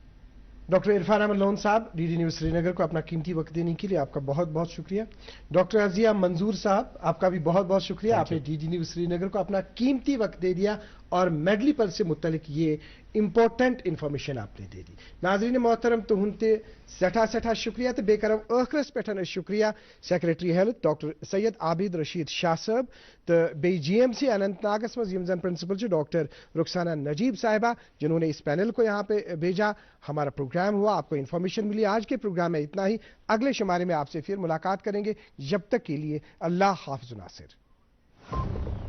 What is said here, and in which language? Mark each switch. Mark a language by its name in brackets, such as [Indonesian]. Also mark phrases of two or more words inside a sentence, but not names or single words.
[Hindi] जी जी, डॉक्टर इरफान अहमद लोन साहब, डीडी न्यूज़ श्रीनगर को अपना कीमती वक्त देने के लिए आपका बहुत बहुत शुक्रिया। डॉक्टर अजिया मंजूर साहब, आपका भी बहुत बहुत शुक्रिया, आपने डीडी न्यूज़ श्रीनगर को अपना कीमती वक्त दे दिया और मेडलीपर से मुतलिक ये [English] important information [Hindi] आपने दे दी। [Kashmiri] नाजरीन मोहतरम, तो हुनते सठा सठा शुक्रिया तो बेकरम ٲخرس पे शुक्रिया सेक्रेटरी हेल्थ डॉक्टर सैयद आबिद रशीद शाह साहब तो बे GMC अनंतनागस मज यम जन प्रिंसिपल डॉक्टर रुखसाना नजीब साहिबा, [Hindi] जिन्होंने इस पैनल को यहाँ पे भेजा। हमारा प्रोग्राम हुआ, आपको इन्फॉर्मेशन मिली। आज के प्रोग्राम में इतना ही, अगले शुमारे में आपसे फिर मुलाकात करेंगे। जब तक के लिए अल्लाह हाफ़िज़ नासिर।